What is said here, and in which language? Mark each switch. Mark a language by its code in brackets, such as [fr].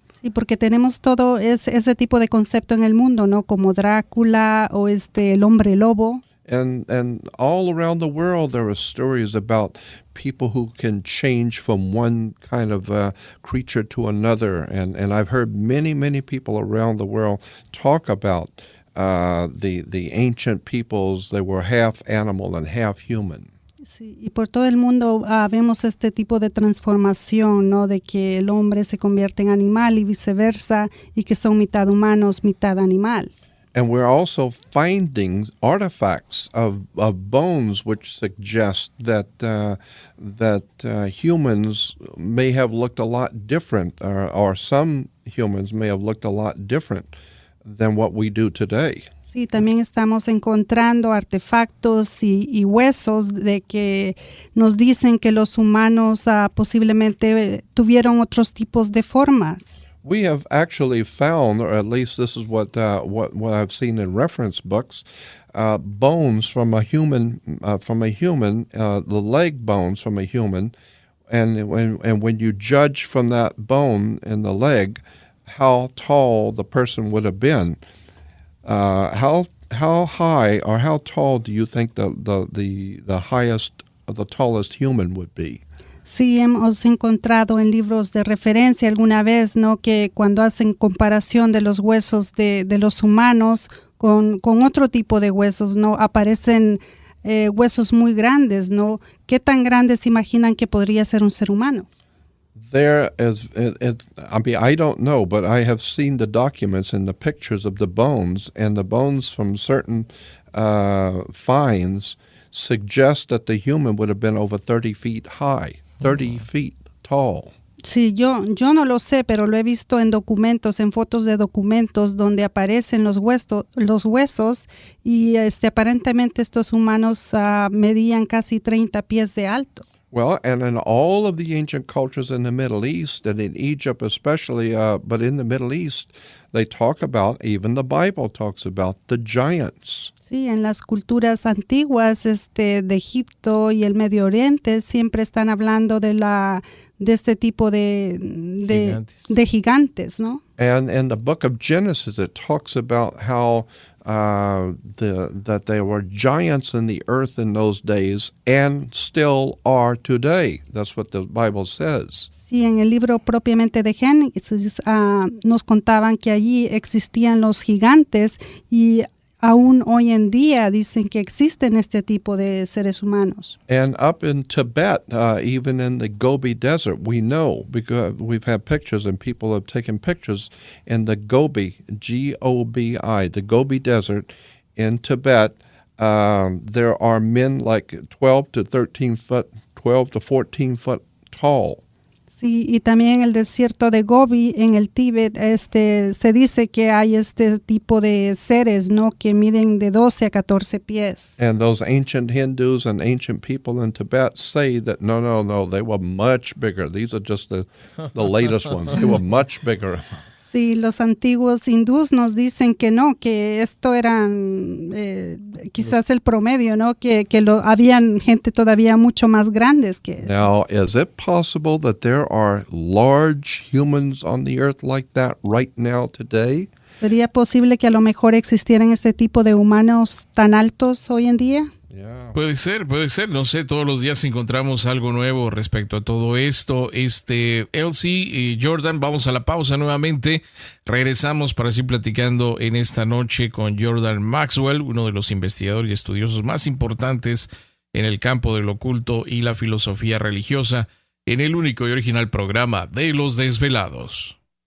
[es] Sí, porque tenemos todo ese tipo de concepto en el mundo, ¿no? Como Drácula o el hombre lobo. [en] And all around the world there are stories about people who can change from one kind of creature to another. And I've heard many people around the world talk about the ancient peoples. They were half animal and half human. [es] Sí, y por todo el mundo vemos este tipo de transformación, ¿no? De que el hombre se convierte en animal y viceversa, y que son mitad humanos, mitad animal. [en] And we're also finding artifacts of bones which suggest that humans may have looked a lot different, or some humans may have looked a lot different than what we do today. [es] Sí, también estamos encontrando artefactos y huesos de que nos dicen que los humanos posiblemente tuvieron otros tipos de formas. [en] We have actually found, or at least this is what I've seen in reference books, bones from a human, the leg bones from a human, and when you judge from that bone in the leg, how tall the person would have been, how high or how tall do you think the highest or the tallest human would be? [es] Sí, hemos encontrado en libros de referencia alguna vez, ¿no? Que cuando hacen comparación de los huesos de los humanos con otro tipo de huesos, ¿no? Aparecen huesos muy grandes, ¿no? ¿Qué tan grandes imaginan que podría ser un ser humano? [en] There is, I don't know, but I have seen the documents and the pictures of the bones, and the bones from certain finds suggest that the human would have been over 30 feet high. 30 feet tall. [es] Sí, yo no lo sé, pero lo he visto en documentos, en fotos de documentos donde aparecen los huesos y aparentemente estos humanos medían casi 30 pies de alto. [en] Well, and in all of the ancient cultures in the Middle East, and in Egypt especially, but in the Middle East, they talk about, even the Bible talks about, the giants. [es] Sí, en las culturas antiguas de Egipto y el Medio Oriente siempre están hablando de este tipo de gigantes, ¿no? [en] And in the book of Genesis, it talks about how that there were giants in the earth in those days and still are today. That's what the Bible says. [es] Sí, en el libro propiamente de Génesis nos contaban que allí existían los gigantes y aún hoy en día dicen que existen este tipo de seres humanos. [en] And up in Tibet, even in the Gobi Desert, we know because we've had pictures and people have taken pictures in the Gobi, Gobi, the Gobi Desert in Tibet. There are men like 12 to 13 foot, 12 to 14 foot tall. [es] Sí, y también en el desierto de Gobi, en el Tíbet, se dice que hay este tipo de seres, ¿no? Que miden de 12 a 14 pies. [en] And those ancient Hindus and ancient people in Tibet say that no, they were much bigger. These are just the latest ones. They were much bigger. [es] Sí, los antiguos hindús nos dicen que no, que esto eran quizás el promedio, ¿no? Que habían gente todavía mucho más grandes que... [en] Now, is it possible that there are large humans on the earth like that right now today? [es] ¿Sería posible que a lo mejor existieran este tipo de humanos tan altos hoy en día? [en] Yeah. [es] Puede ser, no sé, todos los días encontramos algo nuevo respecto a todo esto. Elsie y Jordan, vamos a la pausa nuevamente. Regresamos para seguir platicando en esta noche con Jordan Maxwell, uno de los investigadores y estudiosos más importantes en el campo del oculto y la filosofía religiosa, en el único y original programa de Los Desvelados.